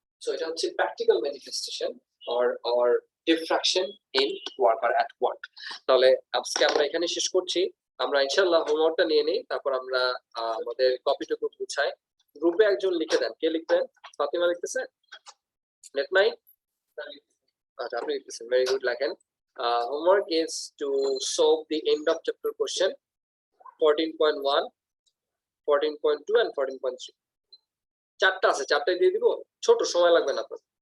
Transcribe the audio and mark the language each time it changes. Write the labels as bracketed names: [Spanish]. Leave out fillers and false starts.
[English] So [Bangla] এটা হচ্ছে [English] practical manifestation or diffraction in work or at work. [Bangla] তাহলে আজকে আমরা এখানে শেষ করছি। আমরা ইনশাআল্লাহ হোমওয়ার্কটা নিয়ে নেই, তারপর আমরা আমাদের কপিটুকু গুছাই। গ্রুপে একজন লিখে দেন। কে লিখবেন? ফাতিমা লিখতেছে? লেট মাই আচ্ছা, আপনি লিখতেছেন, ভেরি গুড, লেখেন। [English] Homework is to solve the end of chapter question 14.1, 14.2 and 14.3. [Bangla] চারটা আছে, চারটাই দিয়ে দিব, ছোট সময় লাগবে না আপনার।